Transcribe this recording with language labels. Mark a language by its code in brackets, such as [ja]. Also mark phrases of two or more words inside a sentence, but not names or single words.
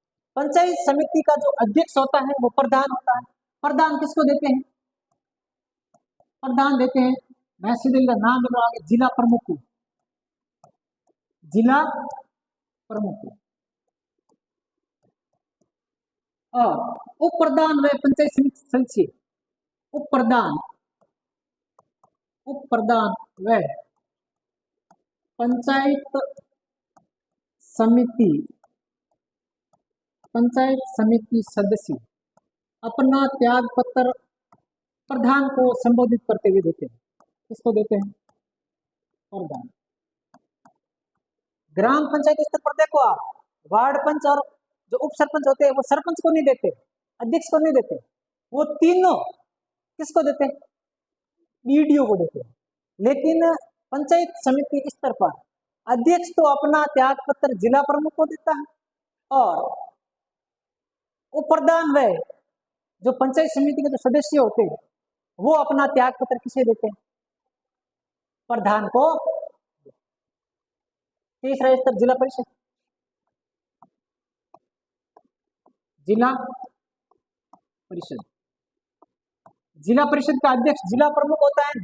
[hi] पंचायत समिति का जो अध्यक्ष होता है वो प्रधान होता है। प्रधान किसको देते हैं? प्रधान देते हैं, मैं सीधे नाम ले रहा हूँ, जिला प्रमुख को, जिला प्रमुख को। और उप प्रधान व पंचायत समिति सदस्य, उप प्रधान, उप प्रधान व पंचायत समिति, पंचायत समिति सदस्य अपना त्याग पत्र प्रधान को संबोधित करते हुए देते हैं। किसको देते हैं? प्रधान। ग्राम पंचायत स्तर पर देखो आप, वार्ड पंच और जो उप सरपंच होते हैं वो सरपंच को नहीं देते, अध्यक्ष को नहीं देते, वो तीनों किसको देते हैं? बीडीओ को देते हैं। लेकिन पंचायत समिति स्तर पर अध्यक्ष तो अपना त्याग पत्र जिला प्रमुख को देता है, और उप प्रधान व जो पंचायत समिति के जो सदस्य होते हैं वो अपना त्याग पत्र किसे देते हैं? प्रधान को। तीसरा स्तर जिला परिषद, जिला परिषद, जिला परिषद का अध्यक्ष जिला प्रमुख होता है।